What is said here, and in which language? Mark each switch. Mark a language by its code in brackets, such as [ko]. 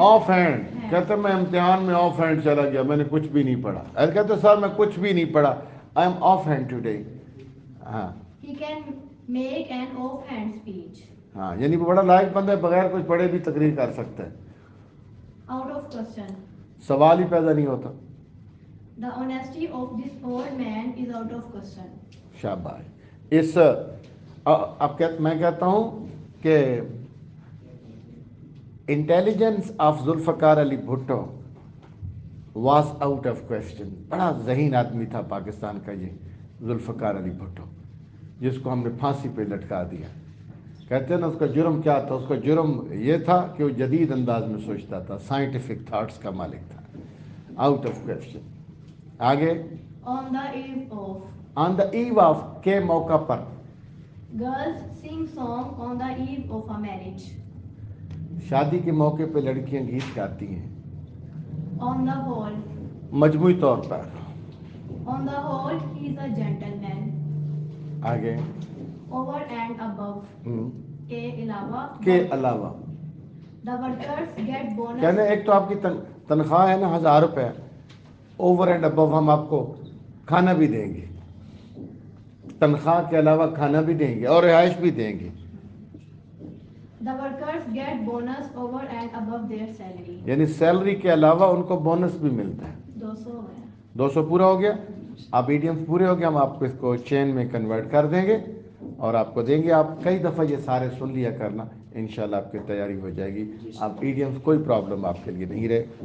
[ur] Of hand کہتے میں امتحان میں آف ہینڈ چلا گیا، میں نے کچھ بھی نہیں پڑھا. ایسے کہتے سر میں کچھ بھی نہیں پڑھا، [en] I am off hand today. [ur] ہاں [en] He can make an offhand speech. [ur] ہاں، یعنی وہ بڑا لائق بندہ ہے، بغیر کچھ پڑھے بھی تقریر کر سکتا ہے. [en] Out of question. [ur] سوال ہی پیدا نہیں ہوتا. [en] The honesty of this old man is out of question. [ur] شاباش. اس اب میں کہتا ہوں کہ [en] Intelligence of Zulfikar Ali Bhutto was out of question. [ur] بڑا ذہین آدمی تھا پاکستان کا یہ ذوالفقار علی بھٹو، جس کو ہم نے پھانسی پہ لٹکا دیا. کہتے ہیں نا اس کا جرم کیا تھا؟ اس کا جرم یہ تھا کہ وہ جدید انداز میں سوچتا تھا، سائنٹیفک تھاٹس کا مالک تھا. [en] Out of question. [ur] آگے. [en] On the eve of. On the eve of [ur] کے موقع پر. [en] Girls sing song on the eve of a marriage. [ur] شادی کے موقع پہ لڑکیاں گیت گاتی ہیں. [en] On the whole. [ur] مجموعی طور پر. [en] On the whole he is a gentleman. [ur] آگے. [en] Over and above. [ur] کے علاوہ. کے علاوہ. [en] The workers get bonus. [ur] کہنے ایک تو آپ کی تنخواہ ہے نا 1000 روپے، [en] over and above [ur] ہم آپ کو کھانا بھی دیں گے، تنخواہ کے علاوہ کھانا بھی دیں گے اور رہائش بھی دیں گے. [en] The workers get bonus over and above their salary. [ur] یعنی سیلری کے علاوہ ان کو بونس بھی ملتا ہے. 200 ہے. 200 پورا ہو گیا. آپ ایڈیمس پورے ہو گئے، ہم آپ کو اس کو چین میں کنورٹ کر دیں گے اور آپ کو دیں گے. آپ کئی دفعہ یہ سارے سن لیا کرنا، انشاءاللہ آپ کی تیاری ہو جائے گی. آپ ایڈیمس کوئی پرابلم آپ کے لیے نہیں رہے.